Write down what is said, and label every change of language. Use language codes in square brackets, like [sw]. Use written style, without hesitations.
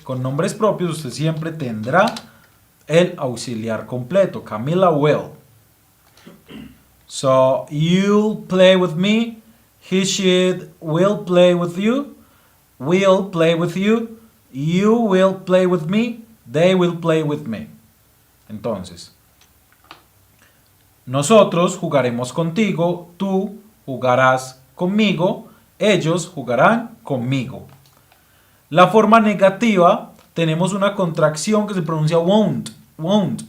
[es] Con nombres propios usted siempre tendrá el auxiliar completo, Camila will. [en] So, you'll play with me, he, she, will play with you, will play with you, you will play with me, they will play with me. [es] Entonces, nosotros jugaremos contigo, tú jugarás conmigo, ellos jugarán conmigo. La forma negativa, tenemos una contracción que se pronuncia won't. Won't.